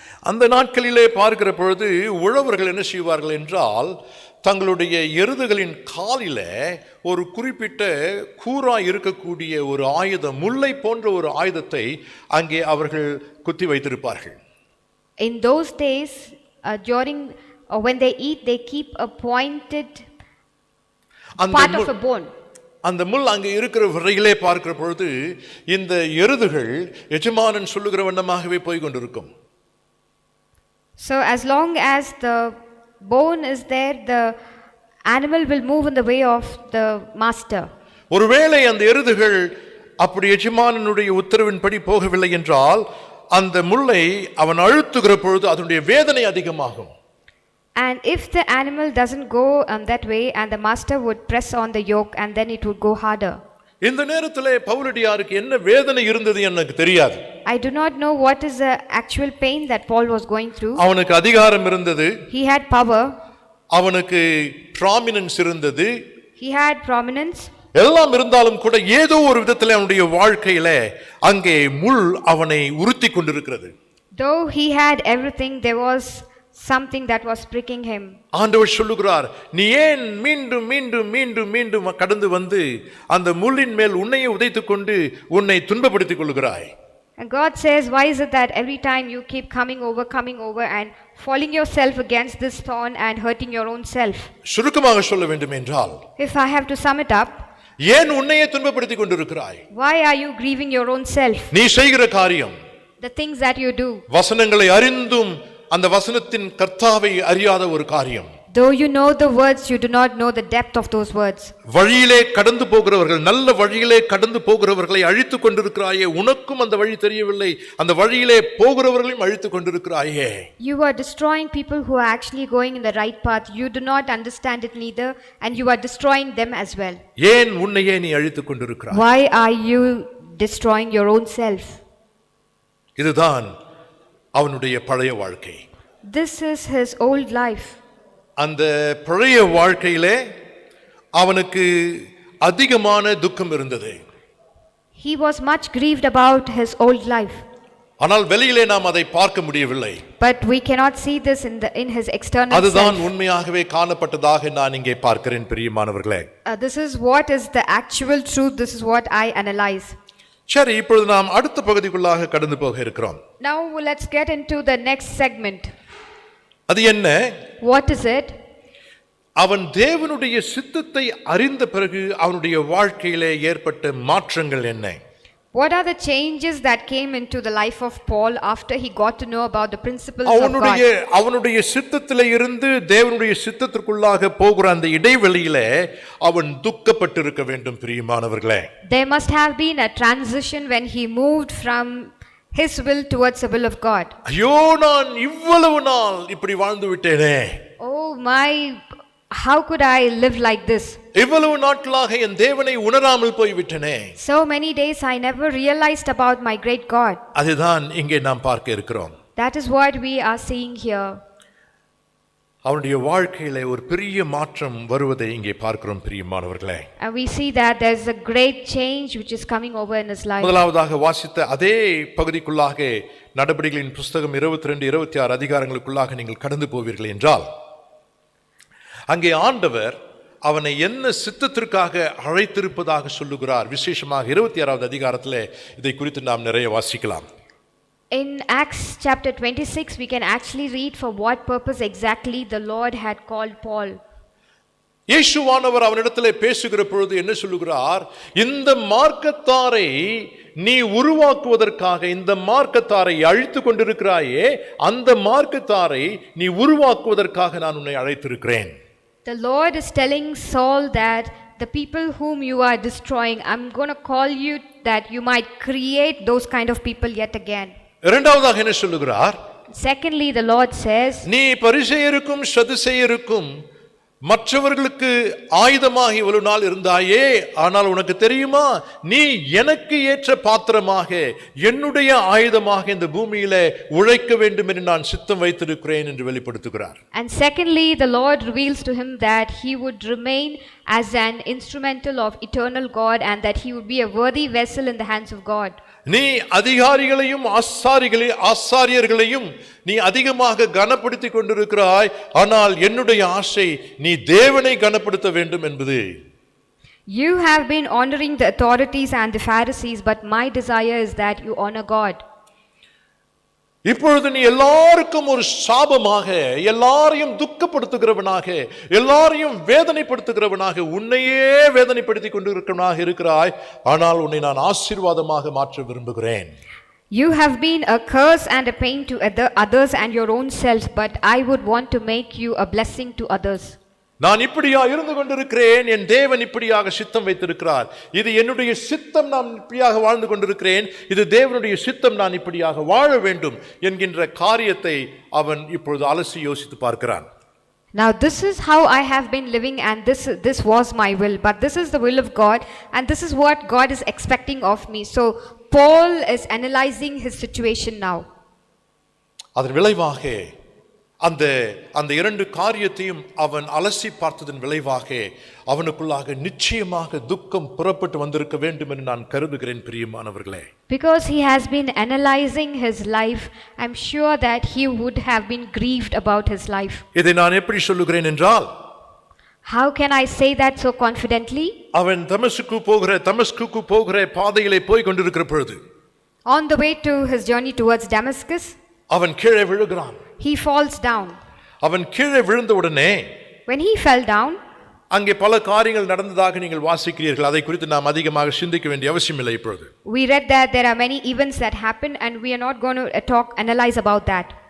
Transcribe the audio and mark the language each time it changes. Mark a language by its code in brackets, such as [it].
[ta] அந்த நாட்களிலே பார்க்கிற பொழுது உழவர்கள் என்ன செய்வார்கள் என்றால், தங்களுடைய எருதுகளின் காலில ஒரு குறிப்பிட்ட கூரா இருக்கக்கூடிய ஒரு ஆயுதம், முல்லை போன்ற ஒரு ஆயுதத்தை அங்கே அவர்கள் குத்தி வைத்திருப்பார்கள். [en] In those days, when they eat, they keep a pointed part of a bone. [ta] அந்த முள் அங்கே இருக்கிற வரையிலே பார்க்கிற பொழுது இந்த எருதுகள் எஜமானன் சொல்லுகிற வண்ணமாகவே போய் கொண்டிருக்கும். [en] So as long as the bone is there, the animal will move in the way of the master. [ta] ஒருவேளை அந்த எருதுகள் அப்படி எஜமானனுடைய உத்தரவின்படி போகவில்லை என்றால், அந்த முள்ளை அவன் அழுத்துகிற பொழுது அதனுடைய வேதனை அதிகமாகும். [en] And if the animal doesn't go that way, and the master would press on the yoke, and then it would go harder. [ta] இந்த நேரத்திலே பவுலடியாருக்கு என்ன வேதனை இருந்தது எனக்கு தெரியாது. [en] I do not know what is the actual pain that Paul was going through. [ta] அவனுக்கு அதிகாரம் இருந்தது. [en] He had power. [ta] அவனுக்கு prominence இருந்தது. [en] He had prominence. [ta] எல்லாம் இருந்தாலும் கூட ஏதோ ஒரு விதத்தில் அவனுடைய வாழ்க்கையில அங்கே முள் அவனை உறுத்தி கொண்டிருக்கிறது. [en] Though he had everything, there was something that was pricking him. [ta] ஆண்டவர் சொல்லுகிறார், நீ ஏன் மீண்டும் மீண்டும் மீண்டும் மீண்டும் கடந்து வந்து அந்த முள்ளின் மேல் உன்னையே உதைத்துக் கொண்டு உன்னை துன்பப்படுத்திக் கொள்கிறாய்? [en] And God says, why is it that every time you keep coming over and falling yourself against this thorn and hurting your own self? [ta] சுருக்கமாக சொல்ல வேண்டும் என்றால், [en] If I have to sum it up, [ta] ஏன் உன்னையே துன்பப்படுத்திக் கொண்டிருக்கிறாய்? [en] why are you grieving your own self? [ta] நீ செய்கிற காரியம், [en] The things that you do, [ta] வசனங்களை அறிந்தும் அந்த வசனத்தின் கர்த்தாவை அறியாத ஒரு காரியம். [en] though you know the words, you do not know the depth of those words. [ta] வழியிலே கடந்து போகிறவர்கள், நல்ல வழியிலே கடந்து போகிறவர்களை அழித்துக் கொண்டிருக்கிறாயே, உனக்கும் அந்த வழி தெரியவில்லை, அந்த வழியிலே போகிறவர்களையும் அழித்துக் கொண்டிருக்கிறாயே. [en] You are destroying people who are actually going in the right path. You do not understand it neither, and you are destroying them as well. [ta] ஏன் உன்னையே நீ அழித்துக் கொண்டிருக்கிறாய்? [en] Why are you destroying your own self? [ta] இதுதான் அவனுடைய பழைய வாழ்க்கை. [en] This is his old life. [ta] அந்த பழைய வாழ்க்கையிலே அவனுக்கு அதிகமான துக்கம் இருந்தது. [en] He was much grieved about his old life. [ta] ஆனால் வெளியிலே நாம் அதை பார்க்க முடியவில்லை. [en] But we cannot see this in his external [ta] அதுதான் [en] self. [ta] உண்மையாகவே காணப்பட்டதாக நான் இங்கே பார்க்கிறேன் பிரியமானவர்களே. [en] This is what is the actual truth. This is what I analyze. [ta] சரி, இப்பொழுது நாம் அடுத்த பகுதிக்குள்ளாக கடந்து போக இருக்கிறோம். [en] Now let's get into the next segment. [ta] அது என்ன? [en] What is it? [ta] அவன் தேவனுடைய சித்தத்தை அறிந்த பிறகு அவனுடைய வாழ்க்கையிலே ஏற்பட்ட மாற்றங்கள் என்ன? [en] What are the changes that came into the life of Paul after he got to know about the principles of God? [ta] அவனுடைய சித்தத்திலே இருந்து தேவனுடைய சித்தத்திற்குள்ளாக போகிற அந்த இடைவெளியிலே அவன் துக்கப்பட்டிருக்க வேண்டும் பிரியமானவர்களே. [en] There must have been a transition when he moved from his will towards the will of God. [ta] ஐயோ, நான் இவ்வளவு நாள் இப்படி வாழ்ந்து விட்டேனே. [en] Oh my, how could I live like this? [ta] இவ்வளவு நாட்களாக என் தேவனை உணராமல் போய் விட்டேனே. [en] So many days I never realized about my great God. [ta] அதுதான் இங்கே நாம் பார்க்க இருக்கிறோம். [en] That is what we are seeing here. [ta] அவனுடைய வாழ்க்கையிலே ஒரு பெரிய மாற்றம் வருவதை இங்கே பார்க்கிறோம் பிரியமானவர்களே. [en] And we see that there is a great change which is coming over in his life. [ta] முதலாவதாக வாசித்த அதே பகுதிக்குள்ளாக நடபடிகளின் புஸ்தகம் 22 26 அதிகாரங்களுக்குள்ளாக நீங்கள் கடந்து போவீர்கள் என்றால், அங்கே ஆண்டவர் அவனை என்ன சித்தத்திற்காக அழைத்திருப்பதாக சொல்லுகிறார். விசேஷமாக 26வது அதிகாரத்திலே இதை குறித்து நாம் நிறைய வாசிக்கலாம். [en] In Acts chapter 26 we can actually read for what purpose exactly the Lord had called Paul. [ta] இயேசுவானவர் அவனிடத்திலே பேசுகிற பொழுது என்ன சொல்லுகிறார்? இந்த மார்க்கத்தாரை நீ உருவாக்குவதற்காக, இந்த மார்க்கத்தாரை அழித்துக் கொண்டிருக்கிறாயே, அந்த மார்க்கத்தாரை நீ உருவாக்குவதற்காக நான் உன்னை அழைத்திருக்கிறேன். [en] The Lord is telling Saul that the people whom you are destroying, I'm going to call you that you might create those kind of people yet again. [ta] இரண்டாவதாக என்ன சொல்லுகிறார்? [en] Secondly, the Lord says, [ta] நீ பரிசேயருக்கும் சதுசேயருக்கும் மற்றவர்களுக்கு ஆயுதமாக இவ்வளவு நாள் இருந்தாயே, ஆனால் உனக்கு தெரியுமா, நீ எனக்கு ஏற்ற பாத்திரமாக, என்னுடைய ஆயுதமாக இந்த பூமியிலே உழைக்க வேண்டும் என்று நான் சித்தம் வைத்திருக்கிறேன் என்று வெளிப்படுத்துகிறார். [en] And secondly, the Lord reveals to him that he would remain as an instrumental of eternal God and that he would be a worthy vessel in the hands of God. [ta] நீ அதிகாரிகளையும் ஆசாரியர்களையும் நீ அதிகமாக கனப்படுத்தி கொண்டிருக்கிறாய், ஆனால் என்னுடைய ஆசை நீ தேவனை கனப்படுத்த வேண்டும் என்பது. [en] You have been honoring the authorities and the Pharisees, but my desire is that you honor God. [ta] இப்பொழுது நீ எல்லாருக்கும் ஒரு சாபமாக, எல்லாரையும் துக்கப்படுத்துகிறவனாக, எல்லாரையும் வேதனைப்படுத்துகிறவனாக, உன்னையே வேதனைப்படுத்தி கொண்டிருக்கிறவனாக இருக்கிறாய், ஆனால் உன்னை நான் ஆசீர்வாதமாக மாற்ற விரும்புகிறேன். [en] You have been a curse and a pain to others and your own self, but I would want to make you a blessing to others. [ta] நான் இப்படியா இருந்து கொண்டிருக்கிறேன், என் தேவன் இப்படியாக சித்தம் வைத்திருக்கிறார். இது என்னுடைய சித்தம், நான் இப்படியாக வாழ்ந்து கொண்டிருக்கிறேன், இது தேவனுடைய சித்தம், நான் இப்படியாக வாழ வேண்டும் என்கின்ற காரியத்தை அவன் இப்பொழுது அலசி யோசித்து பார்க்கிறான். [en] Now this is how I have been living and this was my will, but this is the will of God and this is what God is expecting of me. So Paul is analyzing his situation now. [ta] அதன் விளைவாக அந்த அந்த இரண்டு காரியத்தையும் அவன் அலசி பார்த்ததன் விளைவாக அவனுக்குள்ளாக நிச்சயமாக துக்கம் புறப்பட்டு வந்திருக்க வேண்டும் என்று நான் கருதுகிறேன் பிரியமானவர்களே. [en] Because he has been analyzing his life, I'm sure that he would have been grieved about his life. [ta] இதை நான் எப்படி சொல்லுகிறேன் என்றால், [en] How can I say that so confidently? [ta] அவன் தமஸ்குக்கு போகிற பாதையிலே போய் கொண்டிருக்கிற பொழுது, [en] On the way to his journey towards Damascus, [ta] அவன் கீழே விழுகிறான். [en] he falls down. [ta] அவன் கீழே விழுந்த உடனே [en] When he fell down, [ta] அங்கே பல காரியங்கள் நடந்ததாக நீங்கள் வாசிக்கிறீர்கள். அதை குறித்து நாம் அதிகமாக சிந்திக்க வேண்டிய அவசியம் இல்லை இப்பொழுது. [en] we read that there are many events that happened and we are not going to analyze about that.